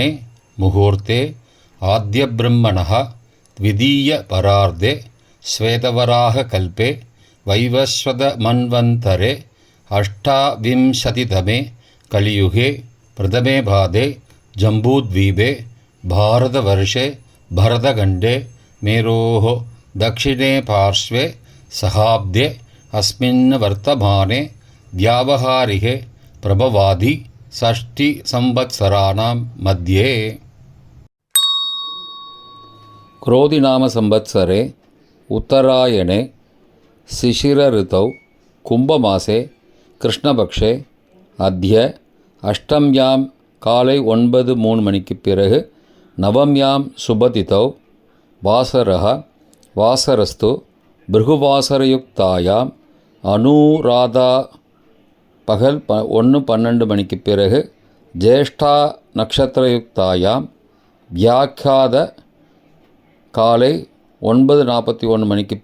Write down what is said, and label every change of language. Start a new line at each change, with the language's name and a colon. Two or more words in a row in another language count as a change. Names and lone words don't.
Sanskrit: முகூர்த்தே ஆத்ய பிரம்மணः த்விதீய பரார்த்தே ஸ்வேதவராக கல்பே வைவஸ்வத மன்வந்தரே அஷ்டாவிம்சதிதமே கலியுகே பிரதமே பாதே ஜம்பூத்வீபே பாரதவர்ஷே பரதகண்டே மேரோः दक्षिणे पार्श्वे सहाब्दे अस्मिन् वर्तमाने व्यावहारिके प्रभवादि षष्टि संवत्सराणां मध्ये. क्रोधिनाम संवत्सरे उत्तरायणे शिशिर ऋतौ कुंभमासे कृष्णपक्षे अद्य अष्टम्यां काले 9:03
Tamil: மணிக்கு பிறகு
Sanskrit: नवम्यां शुभतिथौ वासरः वासरस्तु பிருகுவாசரயுக்தாயாம் அனுராதா
Tamil: பகல் 1:12 மணிக்கு
Sanskrit: பிறகு ஜேஷ்டா நக்ஷத்திரயுக்தாயாம் வியாக்கியாத
Tamil: காலை 9:41 மணிக்கு